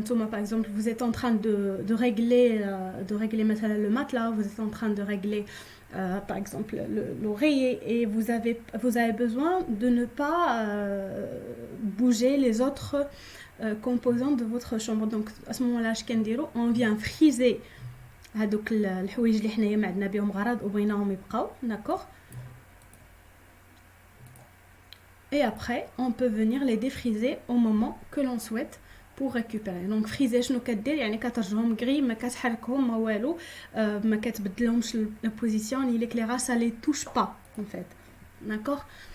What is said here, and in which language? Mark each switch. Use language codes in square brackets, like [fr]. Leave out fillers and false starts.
[fr] Par exemple, vous êtes en train de régler le matelas, vous êtes en train de régler, par exemple, l'oreiller, et vous avez besoin de ne pas bouger les autres composants de votre chambre. [ar] Donc, à ce moment-là, on vient friser هادوك الحوايج اللي حنايا ما عندنا بهم غرض وبغيناهم يبقاو. [fr] D'accord. Et après on peut venir les défriser au moment que l'on souhaite pour récupérer. Donc friser شنو كدير يعني كترجعهم gris ما كتحركهم ما والو ما كتبدلهمش la position ni l'éclairage ça les touche pas en fait. D'accord?